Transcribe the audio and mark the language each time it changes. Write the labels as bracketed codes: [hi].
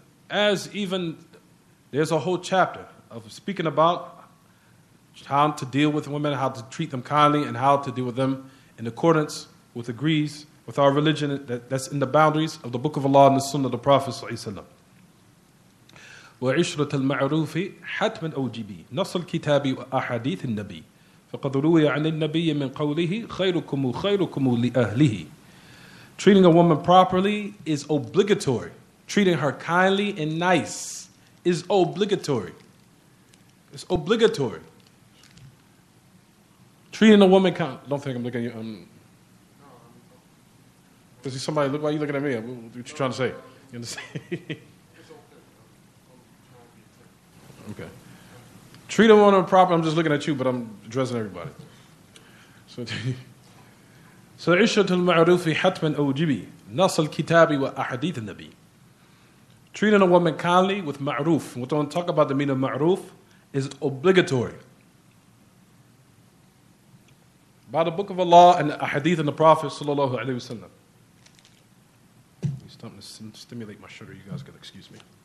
[en] As even, there's a whole chapter of speaking about how to deal with women, how to treat them kindly, and how to deal with them in accordance with agrees with our religion that's in the boundaries of the Book of Allah and the Sunnah of the Prophet ﷺ. [ar] وعشرة المعروف حتما أوجبي نص الكتاب وأحاديث النبي فقد روي عن النبي من قوله خيركم خيركم لأهله. [en] Treating a woman properly is obligatory. Treating her kindly and nice is obligatory. It's obligatory. Treating a woman kind. Don't think I'm looking at you. Does somebody look? Why are you looking at me? What you trying to say? You understand? Okay. Treat a woman properly. I'm just looking at you, but I'm addressing everybody. So [ar] عشرة المعروف حتما أوجبي نص الكتاب وأحاديث النبي. [en] Treating a woman kindly with ma'ruf. What I want to talk about the meaning of ma'ruf is obligatory. By the Book of Allah and the ahadith and the Prophet sallallahu alaihi wasallam. It's starting to stimulate my sugar. You guys can excuse me.